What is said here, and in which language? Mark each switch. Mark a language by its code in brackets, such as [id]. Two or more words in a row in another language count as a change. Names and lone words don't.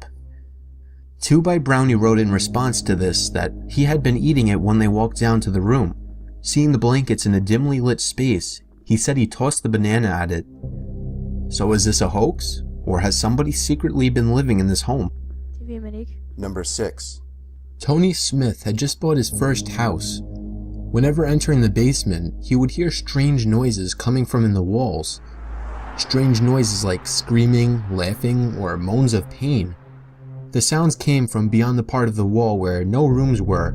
[en] 2byte Brownie wrote in response to this that he had been eating it when they walked down to the room. Seeing the blankets in a dimly lit space, he said he tossed the banana at it. So is this a hoax, or has somebody secretly been living in this home? [da] Det ved man ikke. [en] Number 6. Tony Smith had just bought his first house. Whenever entering the basement, he would hear strange noises coming from in the walls. Strange noises like screaming, laughing, or moans of pain. The sounds came from beyond the part of the wall where no rooms were.